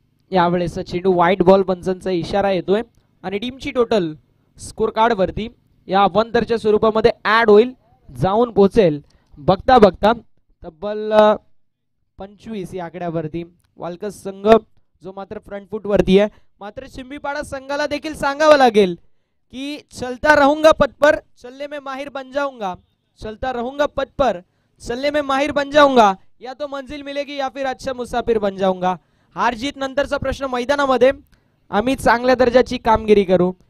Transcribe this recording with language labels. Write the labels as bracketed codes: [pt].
[mr] यावेळेस चेंडू white ball पंचांचा इशारा येतोय आणि टीमची टोटल स्कोर कार्ड वरती या अवांतरच्या स्वरूपामध्ये ऍड होईल, जाऊन पोहोचेल बघता बघता तब्बल 25 या आकड्यावरती. वालकस संघ जो मात्र फ्रंट फुट वरती आहे. मात्र चिंबीपाडा संघाला देखील सांगावं लागेल की [hi] चलता रहूंगा पद पर, चलने में माहिर बन जाऊंगा. चलता रहूंगा पद पर, चलने में माहिर बन जाऊंगा. या तो मंजिल मिलेगी या फिर अच्छा मुसाफिर बन जाऊंगा. [mr] हार जीत नंतरचा प्रश्न मैदानामध्ये आम्ही चांगल्या दर्जाची कामगिरी करू.